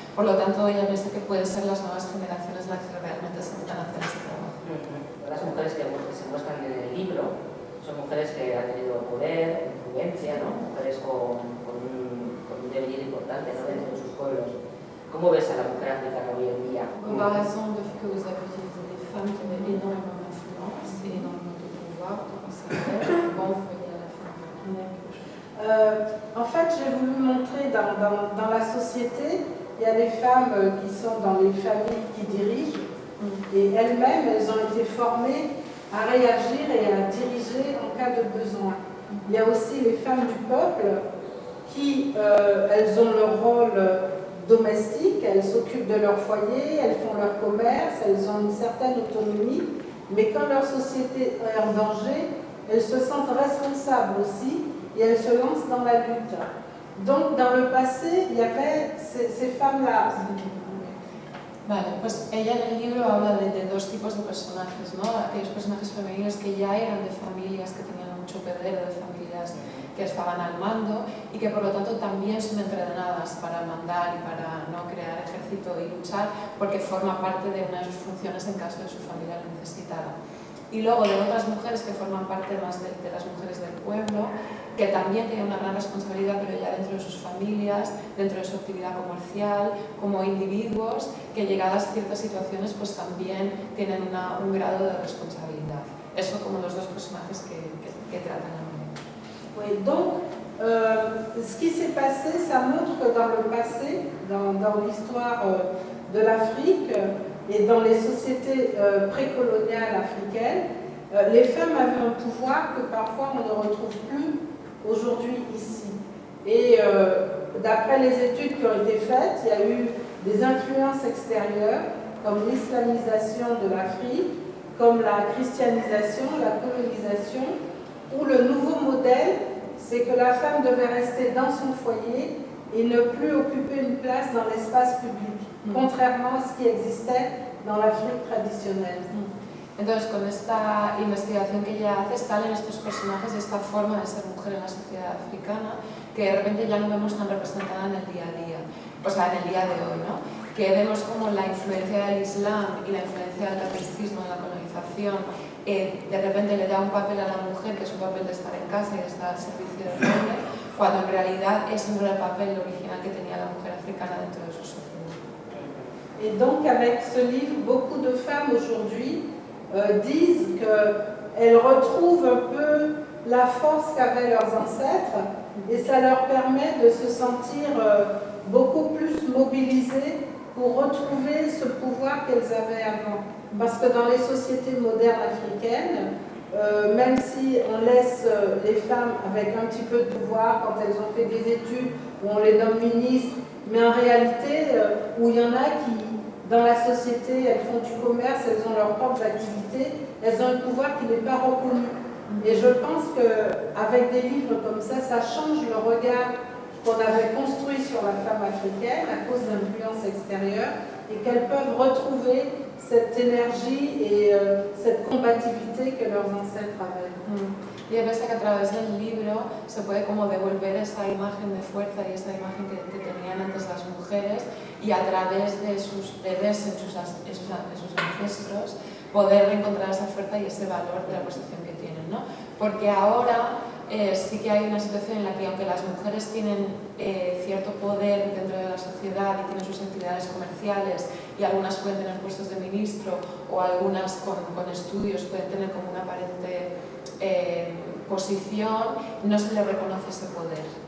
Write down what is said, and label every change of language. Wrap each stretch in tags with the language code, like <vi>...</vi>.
<es>Por lo tanto, ella piensa que pueden ser las nuevas generaciones las que realmente se metan a hacer ese trabajo. Las mujeres que se muestran en el libro son mujeres que han tenido poder, influencia, ¿no? Mujeres con un devenir importante, ¿no?, dentro de sus pueblos. ¿Cómo ves a la mujer africana hoy en día?</es> <fr>Comparaison de ce que vous avez utilisé, les femmes qui avaient énormément d'influence et énormément de pouvoir, comment vous voyez à la fin? En fait, j'ai voulu montrer dans la société, il y a des femmes qui sont dans les familles qui dirigent et elles-mêmes, elles ont été formées à réagir et à diriger en cas de besoin. Il y a aussi les femmes du peuple qui, elles ont leur rôle domestique, elles s'occupent de leur foyer, elles font leur commerce, elles ont une certaine autonomie, mais quand leur société est en danger, elles se sentent responsables aussi et elles se lancent dans la lutte. Donc dans le passé, il y avait ces femmes-là.</fr> <es>Vale, pues ella en el libro habla de dos tipos de personajes, ¿no? Aquellos personajes femeninos que ya eran de familias que tenían mucho poder, de familias que estaban al mando y que por lo tanto también son entrenadas para mandar y para no crear ejército y luchar porque forma parte de una de sus funciones en caso de su familia lo necesitara. Y luego de otras mujeres que forman parte más de las mujeres del pueblo, que también tienen una gran responsabilidad, pero ya dentro de sus familias, dentro de su actividad comercial, como individuos que llegadas ciertas situaciones pues también tienen un grado de responsabilidad. Eso como los dos personajes que tratan a mí.</es> <fr>Oui, donc ce qui s'est passé, ça montre que dans le passé, dans l'histoire de l'Afrique et dans les sociétés précoloniales africaines, les femmes avaient un pouvoir que parfois on ne retrouve plus aujourd'hui ici. Et d'après les études qui ont été faites, il y a eu des influences extérieures comme l'islamisation de l'Afrique, comme la christianisation, la colonisation, où le nouveau modèle, c'est que la femme devait rester dans son foyer et ne plus occuper une place dans l'espace public, contrairement à ce qui existait dans l'Afrique traditionnelle.</fr> <es>Entonces, con esta investigación que ella hace, salen estos personajes y esta forma de ser mujer en la sociedad africana que de repente ya no vemos tan representada en el día a día, o sea, en el día de hoy, ¿no? Que vemos como la influencia del Islam y la influencia del catolicismo en la colonización de repente le da un papel a la mujer que es un papel de estar en casa y de estar al servicio del hombre, cuando en realidad ese no era el papel original que tenía la mujer africana dentro de su sociedad.</es> <fr>Et donc avec ce livre, beaucoup de femmes aujourd'hui disent qu'elles retrouvent un peu la force qu'avaient leurs ancêtres et ça leur permet de se sentir beaucoup plus mobilisées pour retrouver ce pouvoir qu'elles avaient avant. Parce que dans les sociétés modernes africaines, même si on laisse les femmes avec un petit peu de pouvoir quand elles ont fait des études, où on les nomme ministres, mais en réalité, où il y en a qui, dans la société, elles font du commerce, elles ont leurs propres activités, elles ont un pouvoir qui n'est pas reconnu. Et je pense qu'avec des livres comme ça change le regard qu'on avait construit sur la femme africaine à cause d'influences extérieures et qu'elles peuvent retrouver cette énergie et cette combativité que leurs ancêtres avaient.</fr> <es>Y a veces que a través del libro se puede como devolver esa imagen de fuerza y esa imagen que tenían antes las mujeres y a través de sus deberes en sus ancestros poder reencontrar esa fuerza y ese valor de la posición que tienen, ¿no? Porque ahora sí que hay una situación en la que aunque las mujeres tienen cierto poder dentro de la sociedad y tienen sus entidades comerciales y algunas pueden tener puestos de ministro o algunas con estudios pueden tener como una aparente posición, no se les reconoce ese poder.</es>